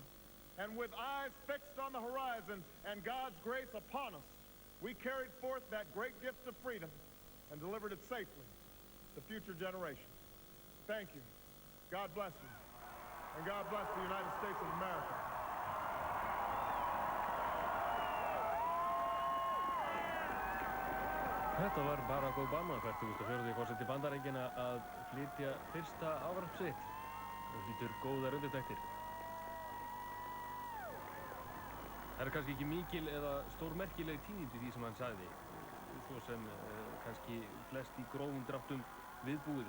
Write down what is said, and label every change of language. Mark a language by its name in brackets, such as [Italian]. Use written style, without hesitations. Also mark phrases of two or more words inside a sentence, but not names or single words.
[English] And with eyes fixed on the horizon and God's grace upon us, we carried forth that great gift of freedom and delivered it safely to future generations. Thank you. God bless you. And God bless the United States of America. [Icelandic] Þetta var Barack Obama, 44. forseti Bandaríkjanna, að flytja fyrsta ávarp sitt og hlýtur góðar undirtektir. Það er kannski ekki mikil eða stórmerkileg tíðindi því sem hann sagði, svo sem kannski flest í grófum dráttum viðbúið.